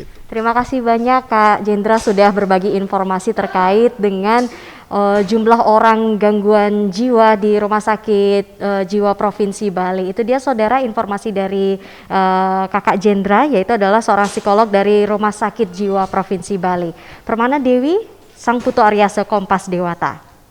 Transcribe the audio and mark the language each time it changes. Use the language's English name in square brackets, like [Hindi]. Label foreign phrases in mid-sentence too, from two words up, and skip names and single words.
[Indonesian] Terima kasih banyak Kak Jendra sudah berbagi informasi terkait dengan jumlah orang gangguan jiwa di Rumah Sakit Jiwa Provinsi Bali. Itu dia saudara informasi dari Kakak Jendra, yaitu adalah seorang psikolog dari Rumah Sakit Jiwa Provinsi Bali. Permana Dewi, Sang Putu Aryase, Kompas Dewata.